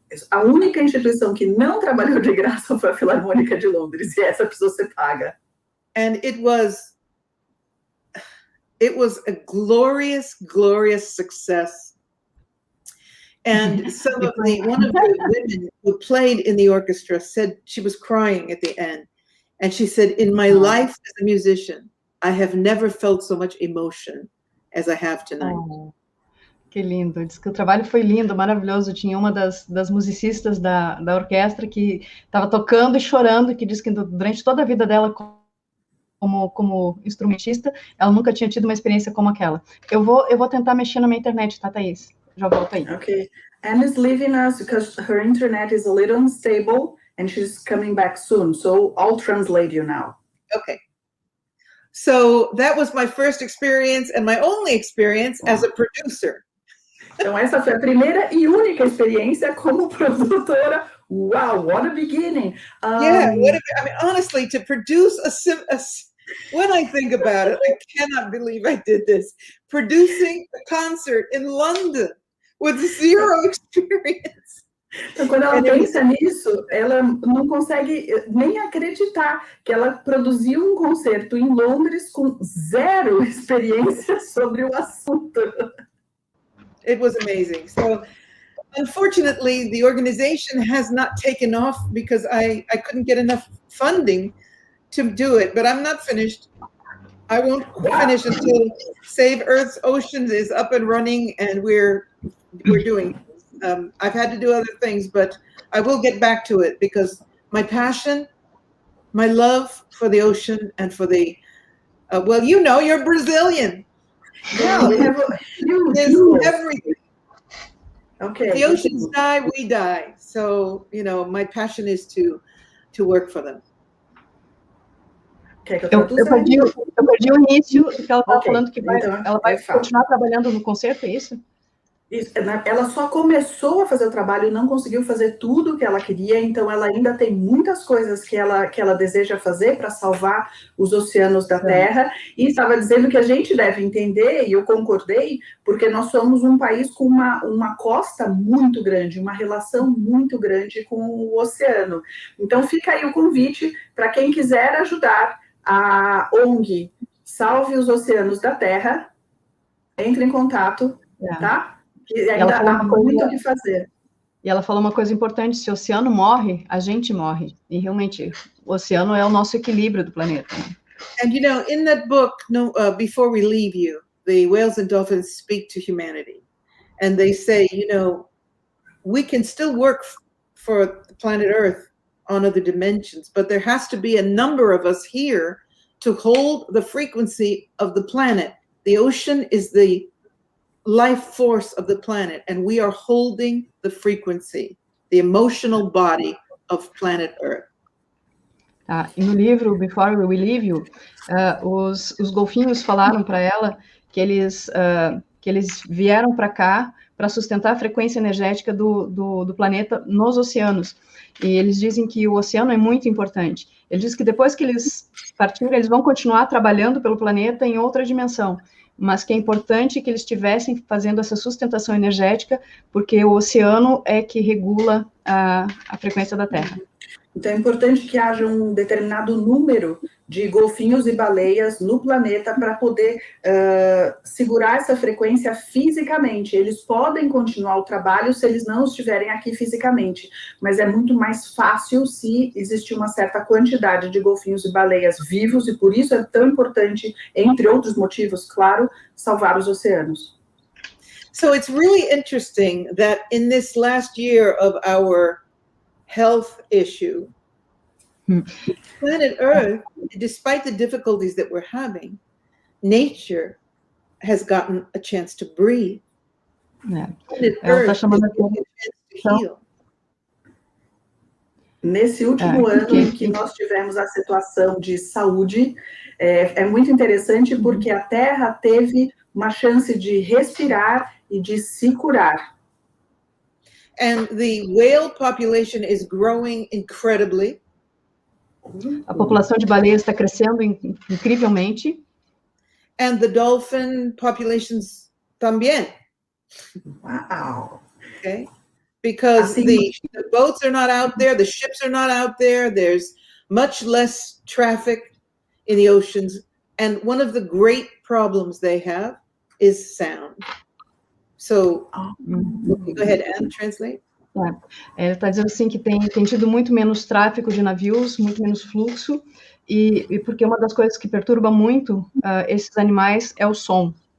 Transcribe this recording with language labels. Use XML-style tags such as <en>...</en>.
<pt>A única instituição que não trabalhou de graça foi a Filarmônica de Londres, e essa precisou ser paga.</pt> <en>And it was a glorious, glorious success. And one of the women who played in the orchestra said she was crying at the end. And she said, in my life as a musician, I have never felt so much emotion as I have tonight.</en> <pt>Oh, que lindo. Diz que o trabalho foi lindo, maravilhoso. Tinha uma das musicistas da orquestra que estava tocando e chorando, que diz que durante toda a vida dela como instrumentista, ela nunca tinha tido uma experiência como aquela. Eu vou tentar mexer na minha internet, tá, Thaís? Já volto aí.</pt> <en>Okay. Anne is leaving us because her internet is a little unstable. And she's coming back soon, so I'll translate you now. Okay. So that was my first experience and my only experience as a producer.</en> <pt>Então essa foi a primeira e única experiência como produtora.</pt> <en>Wow, what a beginning! Yeah, I mean, honestly, to produce when I think about it, I cannot believe I did this. Producing a concert in London with zero experience. Então, quando ela pensa nisso, ela não consegue nem acreditar que ela produziu um concerto em Londres com zero experiência sobre o assunto. It was amazing. So, unfortunately, the organization has not taken off because I couldn't get enough funding to do it, but I'm not finished. I won't finish until Save Earth's Oceans is up and running and we're doing it. I've had to do other things, but I will get back to it because my passion, my love for the ocean and for the, well, you know, you're Brazilian. Yeah, we have everything. Okay. The oceans die, we die. So, you know, my passion is to work for them.</en> <pt>Eu perdi o início, que ela estava falando que ela vai continuar trabalhando no concerto, é isso? Ela só começou a fazer o trabalho e não conseguiu fazer tudo o que ela queria, então ela ainda tem muitas coisas que ela deseja fazer para salvar os oceanos da Terra, e estava dizendo que a gente deve entender, e eu concordei, porque nós somos um país com uma costa muito grande, uma relação muito grande com o oceano. Então fica aí o convite para quem quiser ajudar a ONG Salve os Oceanos da Terra, entre em contato, tá? E ainda há muito o que fazer. E ela falou uma coisa importante: se o oceano morre, a gente morre. E realmente, o oceano é o nosso equilíbrio do planeta.</pt> <en>And you know, in that book, before we leave you, the whales and dolphins speak to humanity. And they say, you know, we can still work for the planet Earth on other dimensions, but there has to be a number of us here to hold the frequency of the planet. The ocean is the life force of the planet, and we are holding the frequency, the emotional body of planet Earth.</en> <pt>E no livro Before We Leave You, os golfinhos falaram para ela que eles vieram para cá para sustentar a frequência energética do planeta nos oceanos. E eles dizem que o oceano é muito importante. Eles dizem que depois que eles partirem, eles vão continuar trabalhando pelo planeta em outra dimensão, mas que é importante que eles estivessem fazendo essa sustentação energética, porque o oceano é que regula a frequência da Terra. Então é importante que haja um determinado número de golfinhos e baleias no planeta para poder segurar essa frequência fisicamente. Eles podem continuar o trabalho se eles não estiverem aqui fisicamente, mas é muito mais fácil se existir uma certa quantidade de golfinhos e baleias vivos, e por isso é tão importante, entre outros motivos, claro, salvar os oceanos.</pt> <en>So it's really interesting that in this last year of our health issue, planet Earth, despite the difficulties that we're having, nature has gotten a chance to breathe.</en> <pt>Ela está chamando a atenção. Nesse último ano em que nós tivemos a situação de saúde, é muito interessante porque a Terra teve uma chance de respirar e de se curar.</pt> <en>And the whale population is growing incredibly.</en> <pt>A população de baleias está crescendo incrivelmente.</pt> <en>And the dolphin populations también. Wow. Okay. Because the boats are not out there, the ships are not out there, there's much less traffic in the oceans. And one of the great problems they have is sound. So, go ahead and translate.</en> <pt>Ele está dizendo assim que tem tido muito menos tráfego de navios, muito menos fluxo, e porque uma das coisas que perturba muito esses animais é o som.</pt>